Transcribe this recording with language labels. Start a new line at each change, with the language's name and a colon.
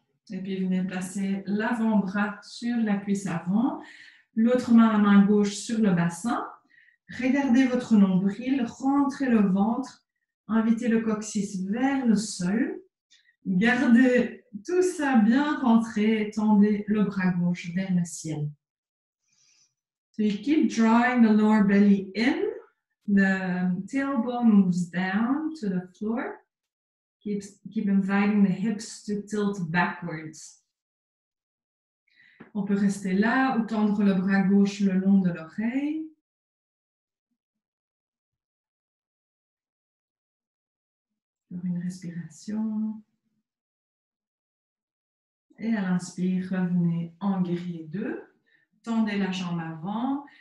French: Et puis, venez placer l'avant-bras sur la cuisse avant, l'autre main, la main gauche sur le bassin. Regardez votre nombril, rentrez le ventre, invitez le coccyx vers le sol. Gardez tout ça bien rentré, tendez le bras gauche vers le ciel.
English: So you keep drawing the lower belly in, the tailbone moves down to the floor. Keep inviting the hips to tilt backwards.
French: On peut rester là ou tendre le bras gauche le long de l'oreille. Pour une respiration. Et à l'inspire, revenez en guerrier 2. Tendez la jambe avant.